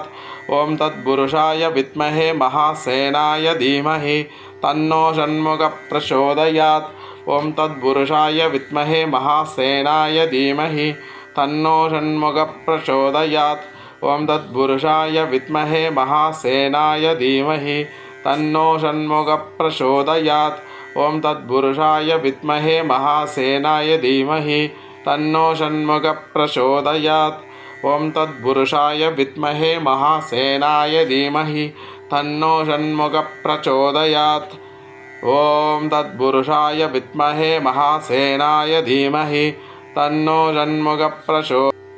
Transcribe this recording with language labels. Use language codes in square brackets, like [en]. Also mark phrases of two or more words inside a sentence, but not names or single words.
[sa] ॐ तत्पुरुषाय विद्महे महासेनाय धीमहि तन्नो षण्मुख प्रचोदयात्. ॐ तत्पुरुषाय विद्महे महासेनाय धीमहि तन्नो षण्मुख प्रचोदयात्. ॐ तत्पुरुषाय विद्महे महासेनाय धीमहि तन्नो षण्मुख प्रचोदयात्. ॐ तत्पुरुषाय विद्महे महासेनाय धीमहि तन्नो षण्मुखः प्रचोदयात्। ॐ तत्पुरुषाय विद्महे महासेनाय धीमहि तन्नो षण्मुखः प्रचोदयात्। ॐ तत्पुरुषाय विद्महे महासेनाय धीमहि तन्नो षण्मुखः प्रचोदयात्।